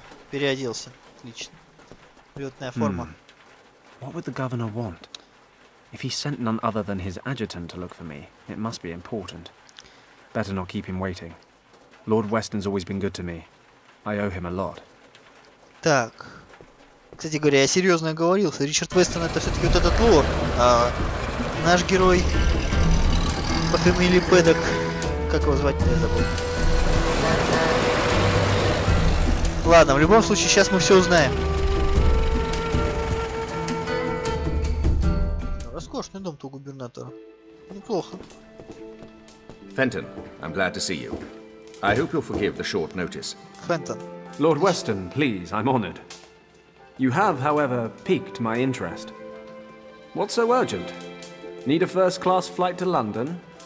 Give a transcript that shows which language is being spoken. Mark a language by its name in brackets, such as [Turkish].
[Russian] Переоделся. Отлично. Летная форма. [English] What would the governor want? If he sent none other than his adjutant to look for me, it must be important. Better not keep him waiting. Lord Weston's always been good to me. I owe him a lot. [Russian] Так. Кстати говоря, я серьезно оговорился. Ричард Вестон — это все-таки вот этот лорд. А наш герой по фамилии Пэддок, как его звать-то, я забыл. Ладно, в любом случае, сейчас мы все узнаем. Роскошный дом-то у губернатора. Неплохо. [English] Fenton, I'm glad to see you. I hope you'll forgive the short notice. [Russian] Фэнтон. [English] Lord Weston, please, I'm honored. You have, however, piqued my interest. What's so urgent? Need a first-class flight to London?